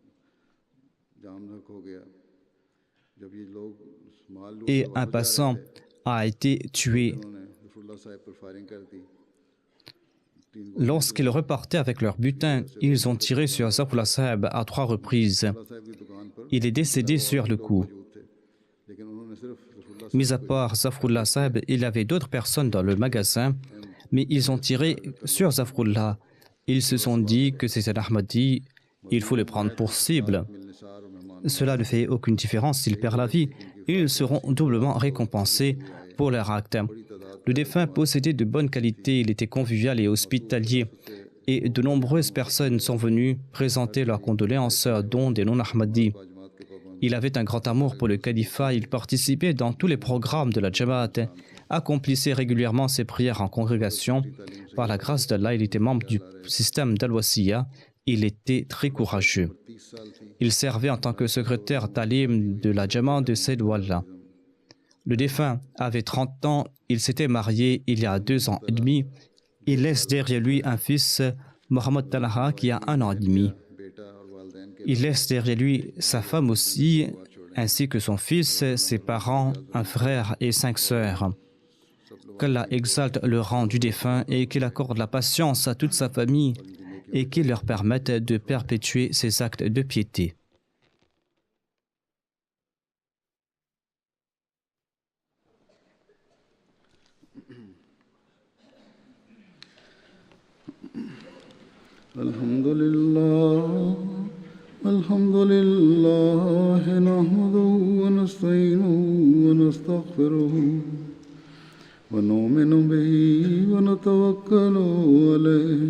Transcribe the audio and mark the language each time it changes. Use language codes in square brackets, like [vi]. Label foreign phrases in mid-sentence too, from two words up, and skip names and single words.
[fr] Et un passant a été tué. [ur] انہوں نے غفراللہ صاحب پر فائرنگ کر دی. [fr] Lorsqu'ils repartaient avec leur butin, ils ont tiré sur Zafrullah Saheb à 3 reprises. [ur] غفراللہ صاحب کی دکان پر [fr] Il est décédé sur le coup. [ur] موجود تھے، لیکن انہوں نے صرف غفراللہ [fr] Mis à part Zafrullah Saheb, il y avait d'autres personnes dans le magasin, mais ils ont tiré sur Zafrullah. Ils se sont dit que c'est un Ahmadi, il faut le prendre pour cible. [ur] ملنسار اور مہمان [fr] Cela ne fait aucune différence s'ils perdent la vie. Ils seront doublement récompensés pour leur acte. Le défunt possédait de bonnes qualités, il était convivial et hospitalier. Et de nombreuses personnes sont venues présenter leurs condoléances, dont des non-Ahmadis. [ur] جماعت کے پابند [fr] Il avait un grand amour pour le califat, il participait dans tous les programmes de la Jamaat, accomplissait régulièrement ses prières en congrégation. Par la grâce d'Allah, il était membre du système d'Al-Wasiya. Il était très courageux. [ur] 30 سال تھی. [fr] Il servait en tant que secrétaire talim de la Jamaat de Said Wallah. Le défunt avait 30 ans, il s'était marié il y a 2 ans et demi. Il laisse derrière lui un fils, Mohamed Talaha, qui a 1 an et demi. [ur] بیٹا اور والدین کے [fr] Il laisse derrière lui sa femme aussi, ainsi que son fils, ses parents, un frère et 5 sœurs. Qu'Allah exalte le rang du défunt et qu'il accorde la patience à toute sa famille et qu'il leur permette de perpétuer ses actes de piété. [ar] الحمد لله نحمده ونستعينه ونستغفره ونؤمن به ونتوكل عليه